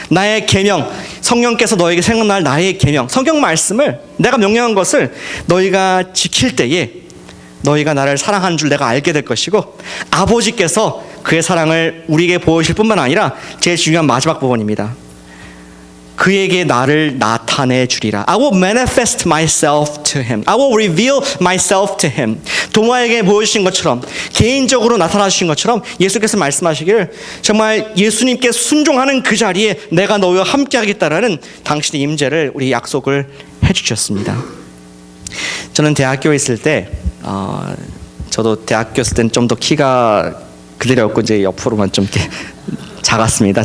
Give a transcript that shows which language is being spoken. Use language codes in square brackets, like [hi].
[ko] 나의 계명, 성령께서 너에게 생각날 나의 계명, 성경 말씀을, 내가 명령한 것을 너희가 지킬 때에 너희가 나를 사랑하는 줄 내가 알게 될 것이고, 아버지께서 그의 사랑을 우리에게 보여주실 뿐만 아니라 제일 중요한 마지막 부분입니다. 그에게 나를 나타내 주리라. [en] I will manifest myself to him. I will reveal myself to him. [ko] 도마에게 보여주신 것처럼, 개인적으로 나타나 주신 것처럼 예수께서 말씀하시기를, 정말 예수님께 순종하는 그 자리에 내가 너희와 함께 하겠다라는 당신의 임재를, 우리 약속을 해주셨습니다. 저는 대학교에 있을 때 저도 대학교 있을 때는 좀 더 키가 그대로였고 이제 옆으로만 좀 이렇게 작았습니다.